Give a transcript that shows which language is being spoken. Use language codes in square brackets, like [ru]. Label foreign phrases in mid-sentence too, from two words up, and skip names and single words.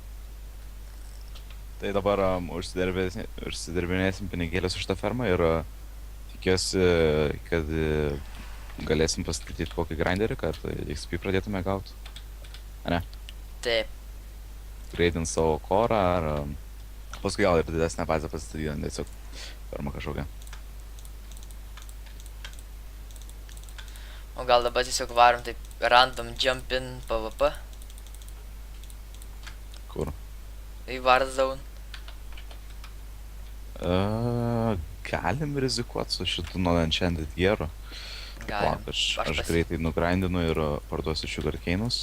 [lt] Tai dabar užsidirbinėsim pinigėlės už tą fermą ir tikiuosi, kad galėsim pastatyti kokį grinderį, kad XP pradėtume gauti. Ane? Taip. Greidint savo korą ar paskui gal ir didesnę bazę pasistatyti, tiesiog fermą kažkokią. O gal dabar tiesiog varom taip [en] random jump in PvP [lt] Kur? į Warzone. Galim rizikuoti su šitu non-enchanted gearu. Galim. Aš greitai nugrindinu ir parduosiu sugarcane'us.